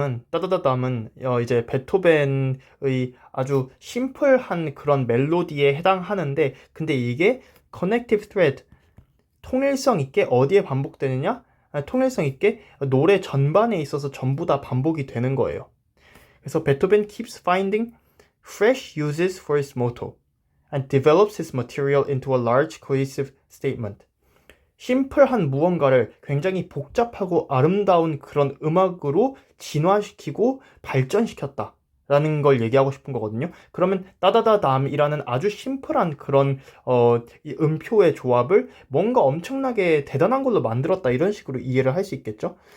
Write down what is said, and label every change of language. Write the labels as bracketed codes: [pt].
[ko] 따다다담은 이제 베토벤의 아주 심플한 그런 멜로디에 해당하는데 근데 이게 connective thread 통일성 있게 어디에 반복되느냐? 통일성 있게 노래 전반에 있어서 전부 다 반복이 되는 거예요. [en] 그래서 베토벤 keeps finding fresh uses for his motto and develops his material into a large cohesive statement. [ko] 심플한 무언가를 굉장히 복잡하고 아름다운 그런 음악으로 진화시키고 발전시켰다. 라는 걸 얘기하고 싶은 거거든요. 그러면 따다다담이라는 아주 심플한 그런 이 음표의 조합을 뭔가 엄청나게 대단한 걸로 만들었다 이런 식으로 이해를 할 수 있겠죠.